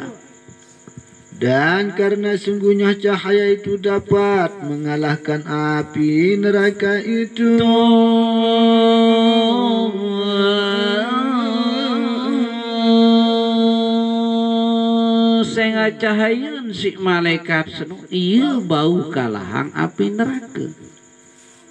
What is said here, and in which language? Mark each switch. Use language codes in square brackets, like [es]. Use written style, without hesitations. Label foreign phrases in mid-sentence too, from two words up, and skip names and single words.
[id] Dan karena sungguhnya cahaya itu dapat mengalahkan api neraka itu. [sas] Sehingga cahaya si malaikat senu ia bau kalahang api neraka.